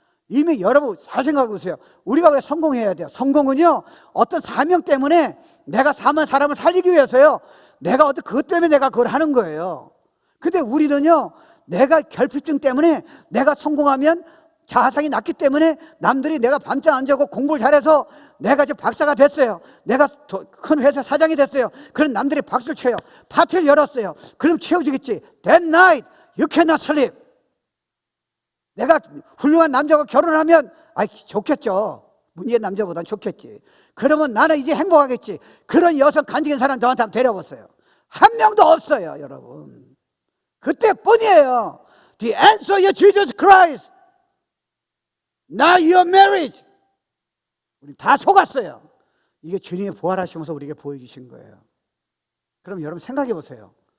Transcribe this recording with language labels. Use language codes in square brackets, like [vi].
[ko] 이미 여러분 잘 생각해 보세요. 우리가 왜 성공해야 돼요? 성공은요, 어떤 사명 때문에 내가 사만 사람을 살리기 위해서요, 내가 어떤 그것 때문에 내가 그걸 하는 거예요. 근데 우리는요, 내가 결핍증 때문에 내가 성공하면 자아상이 낮기 때문에 남들이 내가 밤잠 안 자고 공부를 잘해서 내가 이제 박사가 됐어요. 내가 큰 회사 사장이 됐어요. 그럼 남들이 박수를 쳐요. 파티를 열었어요. 그럼 채워주겠지. [en] That night you cannot sleep. [ko] 내가 훌륭한 남자가 결혼하면 좋겠죠. 문제의 남자보단 좋겠지. 그러면 나는 이제 행복하겠지. 그런 여성 간직인 사람 저한테 한번 데려보세요. 한 명도 없어요, 여러분. 그때뿐이에요. [en] The answer is Jesus Christ. Not your marriage. [ko] 우리 다 속았어요. 이게 주님이 부활하시면서 우리에게 보여주신 거예요. 그럼 여러분 생각해 보세요.